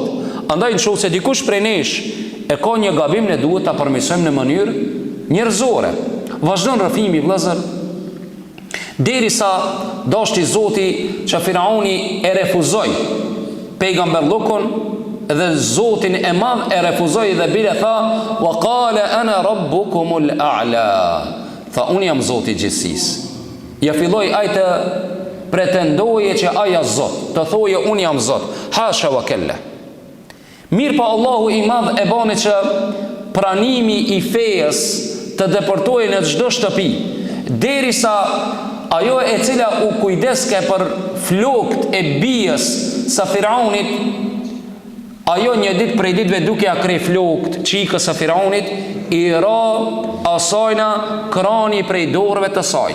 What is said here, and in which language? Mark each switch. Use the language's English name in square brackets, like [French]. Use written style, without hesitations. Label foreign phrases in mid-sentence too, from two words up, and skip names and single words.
[Albanian] Andaj nëse dikush prej nesh e ka një gabim, ne duhet ta përmirësojmë në mënyrë njerëzore. Vazhdon rrëfimi, vëllezër, derisa dashti Zoti që Firauni e refuzoi pejgamberllokun dhe Zotin e madh e refuzoi dhe bile tha: [Arabic] وقال أنا ربكم الأعلى. [Albanian] Tha: unë jam Zoti i gjithësisë. Ja filloi ai të pretendoje që aja Zot, të thoje unë jam Zot. [Arabic] حاشا وكلا. [Albanian] Mirë pa Allahu i madh e bani që pranimi i fejes të deportojë në çdo shtëpi, derisa ajo e cila u kujdeske për flokët e bijës së Firaunit, ajo një ditë prej ditëve duke ja krej flokët çikës së Firaunit, i ra asajna krani prej dorëve të saj.